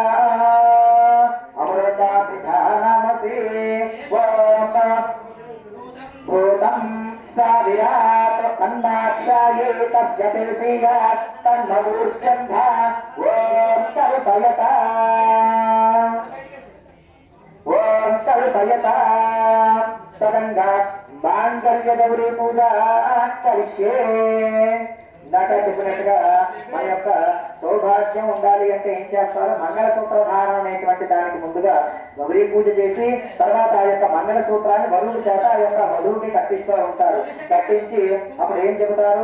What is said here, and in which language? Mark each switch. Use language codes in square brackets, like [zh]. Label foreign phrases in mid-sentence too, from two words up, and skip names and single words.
[sa] అమృత పిధానమసి ఓం భూతం సావిరాట్ అన్నాక్షాయే తస్య తిల్సియాత్ తన్నమూర్జంధ ఓం కల్పయత ఓం कल्पयता तदंगा मांगल्य गौरी पूजा करिष्ये [te] ఇందాక చెప్పినట్టుగా మన యొక్క సౌభాగ్యం ఉండాలి అంటే ఏం చేస్తారు మంగళసూత్ర ధారణ అనేటువంటి దానికి ముందుగా గౌరీ పూజ చేసి తర్వాత ఆ యొక్క మంగళసూత్రాన్ని వరువుడి చేత ఆ యొక్క వధువుకి కట్టిస్తూ ఉంటారు కట్టించి అప్పుడు ఏం చెబుతారు